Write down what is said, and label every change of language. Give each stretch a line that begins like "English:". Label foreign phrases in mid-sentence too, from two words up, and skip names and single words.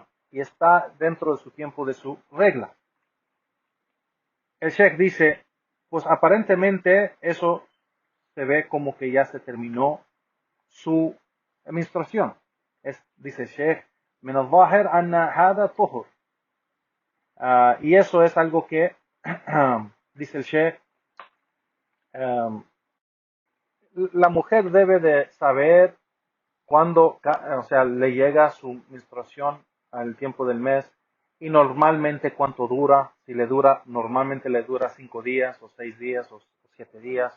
Spanish: Y está dentro de su tiempo de su regla. El Sheikh dice, pues aparentemente eso se ve como que ya se terminó su menstruación. Dice el Sheikh,
Arabic: من الظاهر أن هذا طهر.
Spanish: Y eso es algo que, dice el Sheikh, la mujer debe de saber cuándo, o sea, le llega su menstruación al tiempo del mes y normalmente cuánto dura, si le dura, normalmente le dura 5 días o 6 días o 7 días.